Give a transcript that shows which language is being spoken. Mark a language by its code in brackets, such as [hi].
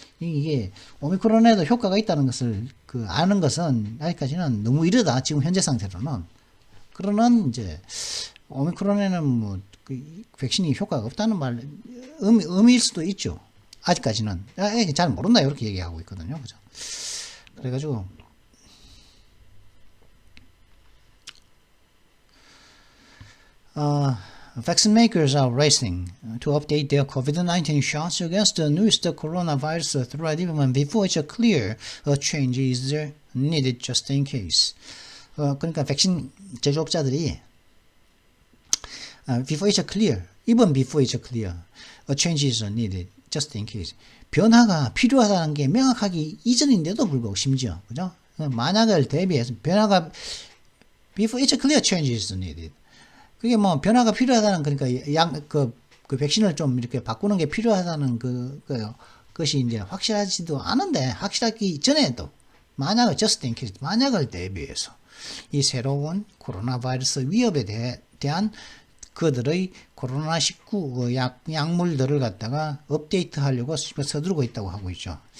[ko] 이게 오미크론에도 효과가 있다는 것을 아는 것은 아직까지는 너무 이르다. 지금 현재 상태로는. 그러는 이제 오미크론에는 백신이 효과가 없다는 의미일 수도 있죠. 아직까지는. 잘 모른다. 이렇게 얘기하고 있거든요. 그죠? 그래가지고 [en] vaccine makers are racing to update their COVID-19 shots against the newest coronavirus threat even before it's clear a change is needed just in case. [ko] 그러니까 백신 제조업자들이 [en] before it's clear, even before it's clear, a change is needed just in case. [ko] 변화가 필요하다는 게 명확하기 이전인데도 불구하고 심지어 그죠? 만약을 대비해서 변화가 [en] before it's clear change is needed. [ko] 그게 뭐 변화가 필요하다는 그러니까 그 백신을 좀 이렇게 바꾸는 게 필요하다는 그것이 이제 확실하지도 않은데 확실하기 전에도 만약을 [en] just in case [ko] 만약을 대비해서 이 새로운 코로나 바이러스 위협에 대한 그들의 코로나19 약물들을 갖다가 업데이트 하려고 서두르고 있다고 하고 있죠.